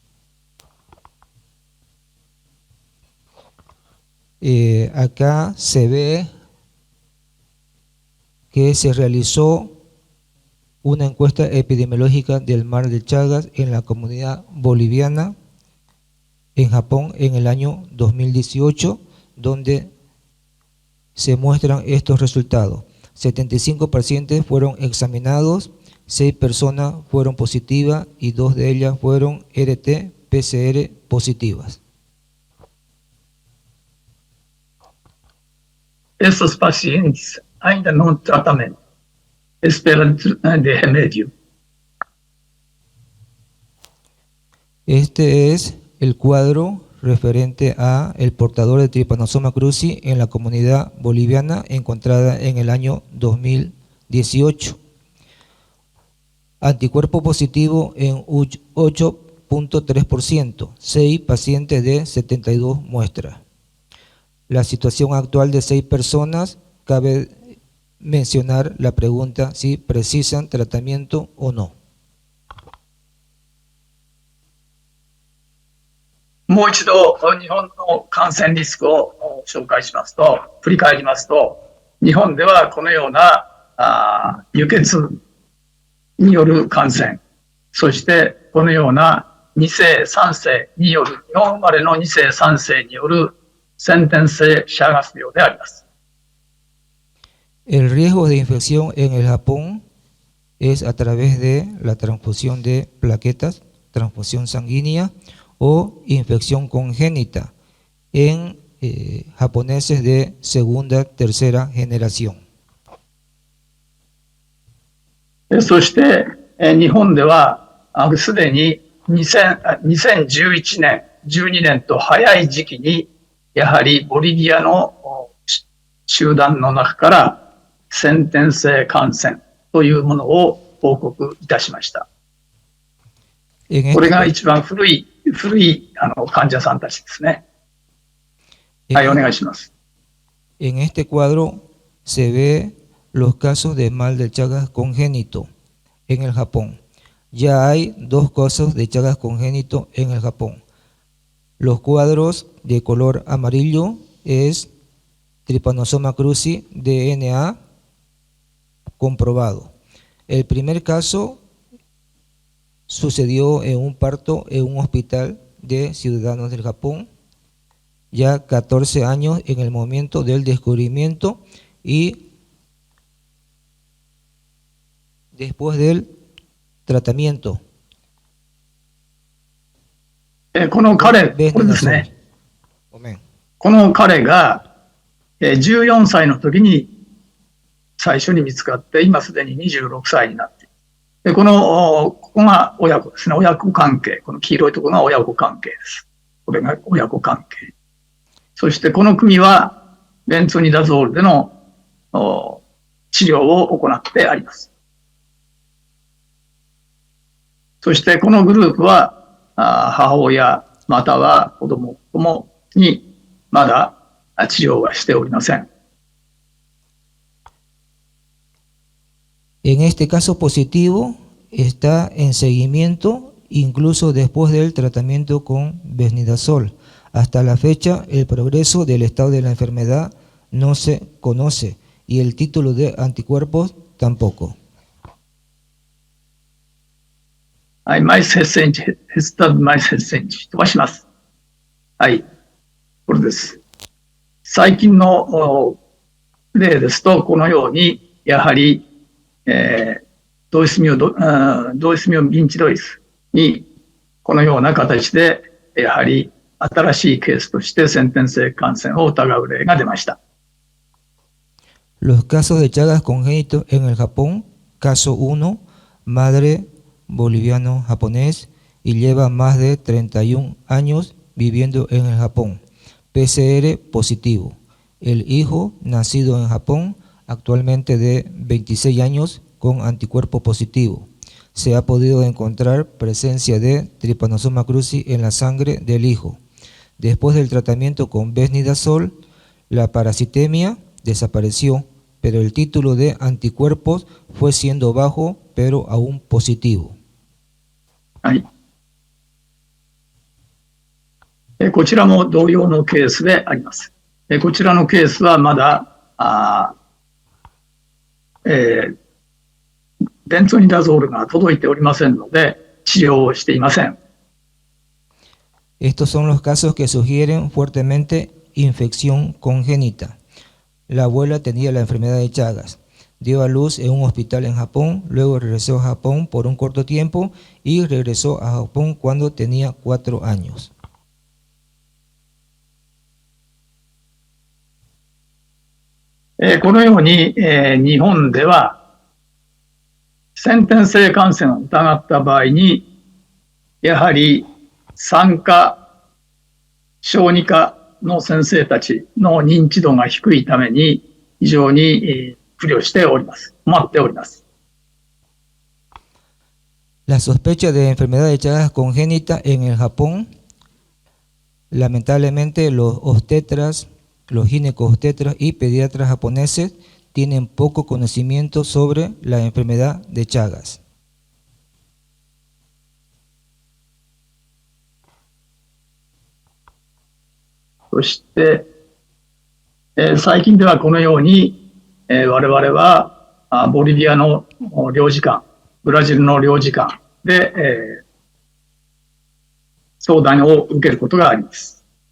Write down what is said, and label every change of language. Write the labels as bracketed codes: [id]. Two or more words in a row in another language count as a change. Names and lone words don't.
[es] Acá se ve que se realizó una encuesta epidemiológica del mal de Chagas en la comunidad boliviana en Japón en el año 2018, donde se muestran estos resultados. 75 pacientes fueron examinados, 6 personas fueron positivas y 2 de ellas fueron RT-PCR positivas. Estos pacientes [pt] ainda no tratamento, [es] esperan de remedio. Este es el cuadro referente a el portador de Trypanosoma cruzi en la comunidad boliviana encontrada en el año 2018. Anticuerpo positivo en 8.3%, 6 pacientes de 72 muestras. La situación actual de 6 personas, cabe mencionar la pregunta si precisan tratamiento o no. [ja] もう一度、日本の感染リスクを紹介しますと、振り返りますと、日本ではこのような輸血による感染、そしてこのような2世、3世による、日本生まれの2世、3世による先天性シャガス病であります。 [es] El riesgo de infección en el Japón es a través de la transfusión de plaquetas, transfusión sanguínea o infección congénita en japoneses de segunda, tercera generación. [ja] そして、日本ではすでに2011年、12年と早い時期にやはりボリビアの集団の中から先天性感染というものを報告いたしました。これが一番古い患者さんたちですね。はい、お願いします。 [es] En este cuadro se ve los casos de mal de Chagas congénito en el Japón. Ya hay 2 casos de Chagas congénito en el Japón. Los cuadros de color amarillo es Trypanosoma cruzi DNA comprobado. El primer caso sucedió en un parto en un hospital de ciudadanos del Japón, ya 14 años en el momento del descubrimiento y después del tratamiento. [ja] この彼、これですね。この彼が14歳の時に最初に見つかって、今すでに26歳になっている。で、ここが親子ですね。親子関係。この黄色いところが親子関係です。これが親子関係。そしてこの組はベンゾニダゾールでの治療を行ってあります。そしてこのグループは母親または子供ともにまだ治療はしておりません。 [es] En este caso positivo está en seguimiento incluso después del tratamiento con Besnidazol. Hasta la fecha el progreso del estado de la enfermedad no se conoce y el título de anticuerpos tampoco. [ja] はい、マイスヘッセンチ、ヘスタブマイスヘッセンチ、飛ばします。はい、これです。最近の例ですと、このように、やはり、ドイスミオビンチドイスに、このような形で、やはり新しいケースとして先天性感染を疑う例が出ました。 [es] Los casos de Chagas congénitos en el Japón, caso 1, madre boliviano-japonés y lleva más de 31 años viviendo en el Japón, PCR positivo. El hijo, nacido en Japón, actualmente de 26 años, con anticuerpo positivo. Se ha podido encontrar presencia de Trypanosoma cruzi en la sangre del hijo. Después del tratamiento con Besnidazol, la parasitemia desapareció, pero el título de anticuerpos fue siendo bajo, pero aún positivo. [ja] はい。こちらも同様のケースであります。こちらのケースはまだ、ベンゾニダゾールが届いておりませんので、治療をしていません。 [es] Estos son los casos que sugieren fuertemente infección congénita. La abuela tenía la enfermedad de Chagas. Dio a luz en un hospital en Japón, luego regresó a Japón por un corto tiempo y regresó a Japón cuando tenía 4 años. [ja] このように、日本では先天性感染を疑った場合に、やはり産科、小児科の先生たちの認知度が低いために非常に苦慮しております。困っております。 [es] La sospecha de enfermedad de Chagas congénita en el Japón, lamentablemente los obstetras, los ginecobstetras y pediatras japoneses tienen poco conocimiento sobre la enfermedad de Chagas. [ja] そして、最近ではこのように、我々はボリビアの領事館、ブラジルの領事館で、相談を受けることがあります。